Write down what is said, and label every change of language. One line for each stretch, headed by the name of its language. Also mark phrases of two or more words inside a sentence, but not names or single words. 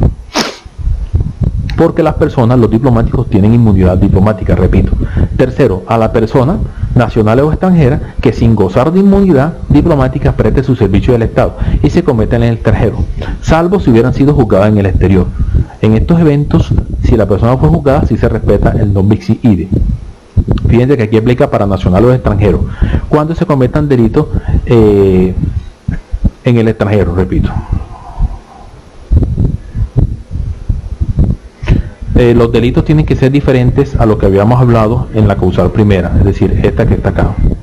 Spanish: Porque las personas, los diplomáticos, tienen inmunidad diplomática, repito. Tercero, a la persona, nacional o extranjera, que sin gozar de inmunidad diplomática preste su servicio del Estado y se cometa en el extranjero, salvo si hubieran sido juzgadas en el exterior. En estos eventos, si la persona fue juzgada, sí se respeta el
Latin: non bis in idem.
Spanish: Fíjense que aquí aplica para nacionales o extranjeros. Cuando se cometan delitos en el extranjero, repito. Los delitos tienen que ser diferentes a lo que habíamos hablado en la causal primera, es decir, esta que está acá.